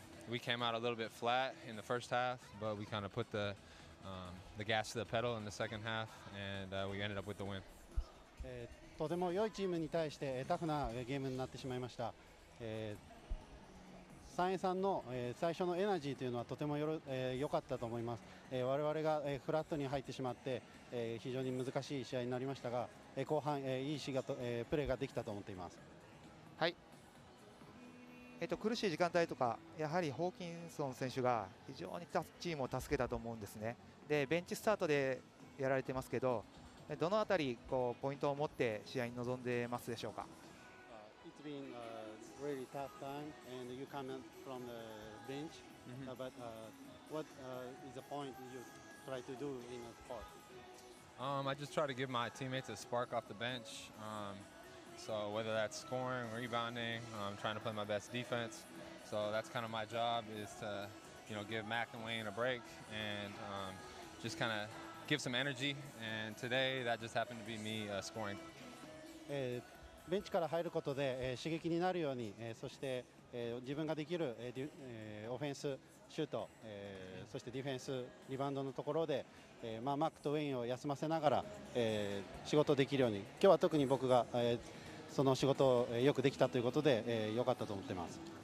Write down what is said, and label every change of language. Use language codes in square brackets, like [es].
[en] We came out a little bit flat in the first half, but we kind of put the gas to the pedal in the second half, and we ended up with the win. [ja] とても良いチームに対してタフなゲームになってしまいました。 3-3の最初のエナジーというのはとても良かったと思います。我々がフラットに入ってしまって非常に難しい試合になりましたが、後半いいプレーができたと思っています。はい。苦しい時間帯とかやはりホーキンソン選手が非常にチームを助けたと思うんですね。でベンチスタートでやられてますけど、どのあたりポイントを持って試合に臨んでますでしょうか。 [en] It's been a really tough time, and you come from the bench. But what is the point you try to do in a court? I just try to give my teammates a spark off the bench. So whether that's scoring, rebounding, trying to play my best defense. So that's kind of my job, is to give Mac and Wayne a break and just kind of give some energy. And today, that just happened to be me scoring. [ja] ベンチから入ることで、刺激になるように、そして、自分ができる、オフェンス、シュート、そしてディフェンス、リバウンドのところで、マークとウェインを休ませながら、仕事できるように、今日は特に僕が、その仕事をよくできたということで、良かったと思っています。